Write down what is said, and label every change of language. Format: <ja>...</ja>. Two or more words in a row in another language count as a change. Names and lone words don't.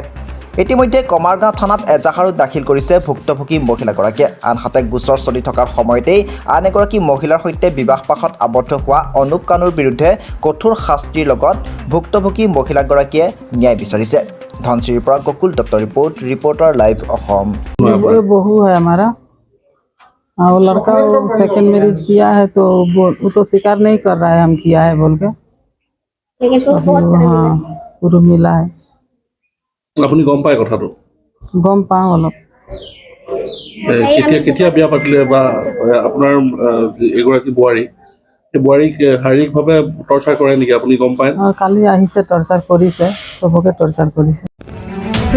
<as>ইতিমধ্যে কমাৰগাঁও থানাত এজাহাৰো দাখিল কৰিছে ভুক্তভোগী মহিলাগৰাকীয়ে। আনহাতে গোচৰ চলি থকাৰ সময়তেই আন এগৰাকী মহিলাৰ সৈতে বিবাহপাশত আবদ্ধ হোৱা অনুপ কানুৰ বিৰুদ্ধে কঠোৰ শাস্তিৰ লগত ভুক্তভোগী মহিলাগৰাকীয়ে ন্যায় বিচাৰিছে। ধনচিৰিৰ পৰা গকুল দত্তৰ ৰিপৰ্টাৰ লাইভ অসম।</as> <hi>बहू है हमारा, और लड़का</hi> <en>second marriage</en> <hi>किया है, तो वो तो स्वीकार नहीं कर रहा है हम किया है बोल के। हाँ, पूरा मिला है।</hi> <as>আপুনি গম পায় কথাটো? গম পাওঁ অলপ। কেতিয়া বিয়া পাতিলে বা আপোনাৰ এগৰাকী বোৱাৰী, সেই বোৱাৰীক শাৰীৰিকভাৱে টৰ্চাৰ কৰে নেকি আপুনি গম পায়? কালি আহিছে, টৰ্চাৰ কৰিছে, চবকে টৰ্চাৰ কৰিছে।</as>